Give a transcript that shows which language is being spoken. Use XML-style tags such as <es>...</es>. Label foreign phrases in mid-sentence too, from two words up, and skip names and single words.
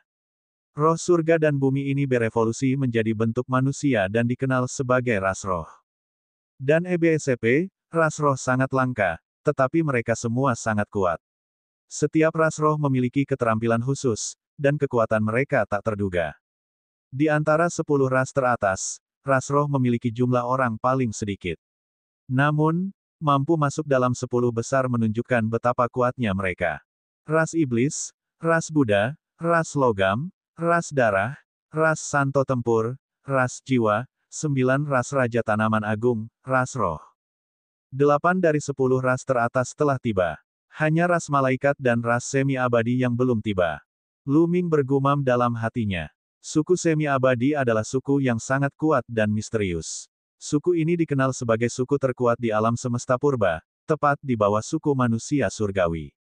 <id>Roh surga dan bumi ini berevolusi menjadi bentuk manusia dan dikenal sebagai ras roh. Dan EBSCP, ras roh sangat langka, tetapi mereka semua sangat kuat. Setiap ras roh memiliki keterampilan khusus, dan kekuatan mereka tak terduga. Di antara 10 ras teratas, ras roh memiliki jumlah orang paling sedikit. Namun, mampu masuk dalam 10 besar menunjukkan betapa kuatnya mereka. Ras iblis, ras Buddha, ras logam, ras darah, ras santo tempur, ras jiwa, 9 ras raja tanaman agung, ras roh. 8 dari 10 ras teratas telah tiba. Hanya ras malaikat dan ras semi-abadi yang belum tiba. Lu Ming bergumam dalam hatinya. Suku semi-abadi adalah suku yang sangat kuat dan misterius. Suku ini dikenal sebagai suku terkuat di alam semesta purba, tepat di bawah suku manusia surgawi.</id>